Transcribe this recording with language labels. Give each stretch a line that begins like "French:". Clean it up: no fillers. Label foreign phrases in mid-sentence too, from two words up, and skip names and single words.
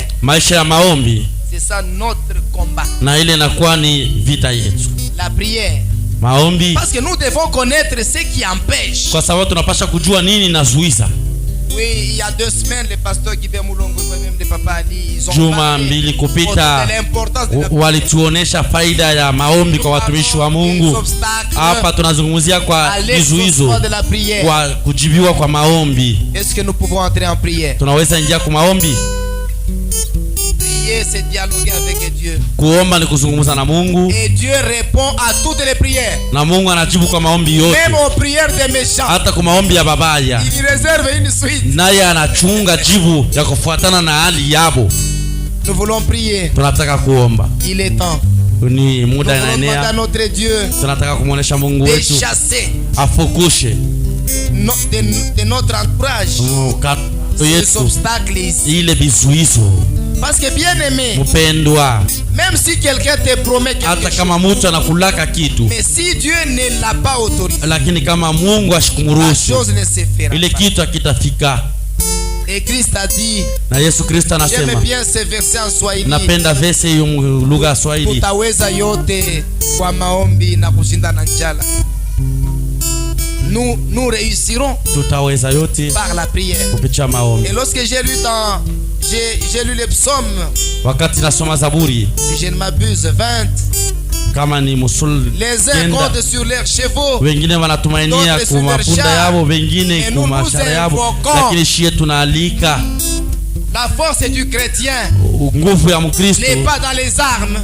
French: C'est ça notre combat. La prière.
Swahili: Maombi.
French: Parce que nous devons connaître ce qui empêche. Oui, il y a 2 semaines, le pasteur Guibert Moulongo et même le papa Ali, ils ont parlé de l'importance de
Swahili: walituonesha faida ya maombi kwa watumishi wa Mungu. Hapa tunazungumzia kwa vizuizo kwa kujibiwa kwa maombi.
French: Est-ce que nous pouvons entrer en prière?
Swahili: Tunaweza ingia kwa maombi?
French: Prier, c'est dialoguer avec Dieu.
Swahili: Kuomba ni kuzungumza na Mungu.
French: Et Dieu répond à toutes les prières.
Swahili: Na Mungu anajibu kwa maombi yote.
French: Même aux prières des méchants.
Swahili: Hata kwa maombi ya babaya.
French: Il réserve une suite.
Swahili: Naye anachunga jibu ya kufuatana na hali yabo.
French: Nous voulons prier.
Swahili: Tunataka kuomba.
French: Il est temps.
Swahili: Ni muda inaenea.
French: Notre Dieu.
Swahili: Tunataka kumuonesha Mungu wetu.
French: De chasser.
Swahili: Afukushe.
French: De notre entourage. Ces obstacles ici.
Swahili: Ile vizuizo.
French: Parce que bien aimé,
Swahili: mpendwa,
French: même si quelqu'un te promet quelque chose, mais si Dieu ne l'a pas autorisé, la chose ne se fera pas. Et Christ a dit, j'aime bien ce verset en Swahili,
Swahili: tutaweza yote kwa maombi na kushinda na njala.
French: Nous réussirons par la prière. Et lorsque j'ai lu le psaume, si je ne m'abuse, 20, les uns comptent sur leurs chevaux, d'autres sur leurs chars, et nous invoquons la force du chrétien n'est pas dans les armes.